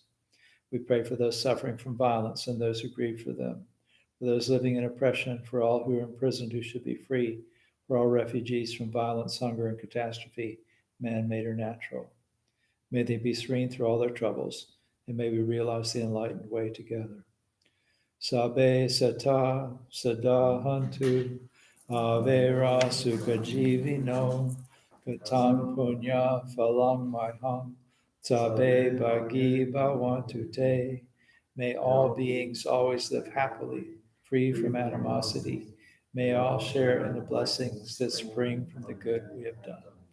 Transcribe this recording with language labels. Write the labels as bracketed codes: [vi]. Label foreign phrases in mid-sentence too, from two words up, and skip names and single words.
[en] We pray for those suffering from violence and those who grieve for them, for those living in oppression, for all who are imprisoned who should be free, for all refugees from violence, hunger, and catastrophe, man-made or natural. May they be serene through all their troubles, and may we realize the enlightened way together. [pi] Sabe sata sadahantu avera sukha jivino katang punya phalang mahang sabe bhagi bhavantu te. [en] May all beings always live happily, free from animosity. May all share in the blessings that spring from the good we have done.